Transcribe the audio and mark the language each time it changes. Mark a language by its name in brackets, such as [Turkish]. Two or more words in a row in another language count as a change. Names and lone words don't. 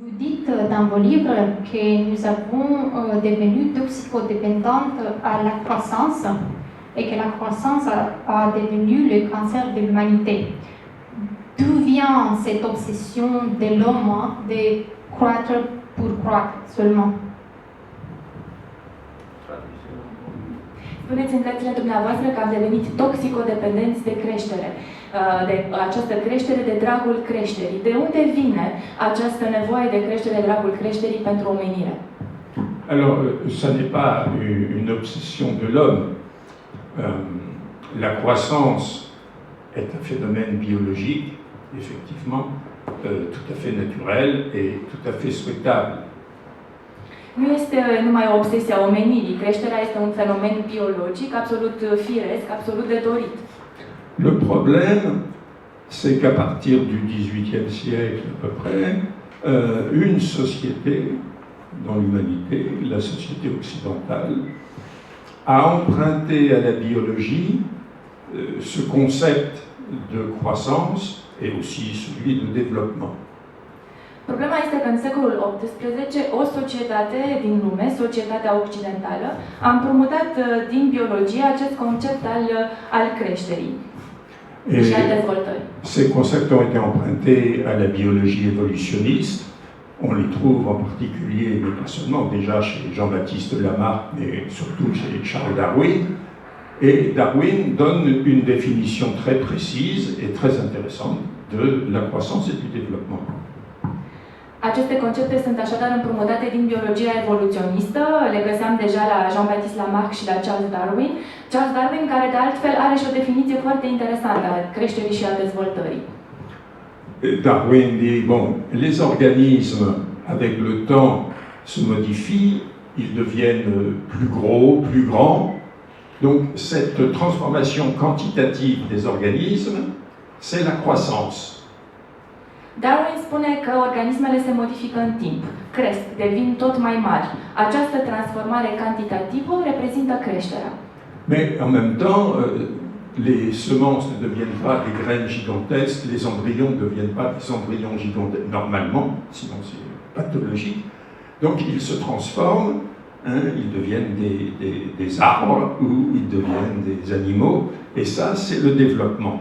[French] dites dans vos livres que nous avons devenu toxicodépendantes à la croissance et que la croissance a devenu le cancer de l'humanité. D'où vient cette obsession de l'homme de croître pour croître seulement? [Romanian] Spuneți în cărțile dumneavoastră că am devenit toxicodependenți de creștere, de această creștere de dragul creșterii. De unde vine această nevoie de creștere de dragul creșterii pentru omenire? [French] Alors, ça n'est pas une obsession de l'homme. La croissance est un phénomène biologique, effectivement, tout à fait naturel et tout à fait souhaitable. [Romanian] Nu este numai o obsesie a omenirii. Creșterea este un fenomen biologic, absolut firesc, absolut de dorit. [French] Le problème, c'est qu'à partir du XVIIIe siècle à peu près, une société dans l'humanité, la société occidentale, a emprunté à la biologie ce concept de croissance et aussi celui de développement. [Romanian] Problema este că în secolul XVIII o societate din lume, societatea occidentală, a împrumutat din biologie acest concept al creșterii și al dezvoltării. [French] Ces concepts ont été empruntés à la biologie évolutionniste. On les trouve en particulier, mais pas seulement, déjà chez Jean-Baptiste Lamarck, mais surtout chez Charles Darwin. Et Darwin donne une définition très précise et très intéressante de la croissance et du développement. [Romanian] Aceste concepte sunt așadar împrumutate din biologia evoluționistă, le găseam deja la Jean-Baptiste Lamarck și la Charles Darwin. Charles Darwin, care de altfel are și o definiție foarte interesantă a creșterii și a dezvoltării. [French] Darwin dit, bon, les organismes, avec le temps, se modifient, ils deviennent plus gros, plus grands. Donc cette transformation quantitative des organismes, c'est la croissance. [Romanian] Darwin spune că organismele se modifică în timp, cresc, devin tot mai mari. Această transformare cantitativă reprezintă creșterea. [French] Mais en même temps, les semences ne deviennent pas des graines gigantesques, les embryons ne deviennent pas des embryons gigantesques, normalement, sinon c'est pathologique. Donc ils se transforment, hein, ils deviennent des arbres ou ils deviennent des animaux, et ça c'est le développement.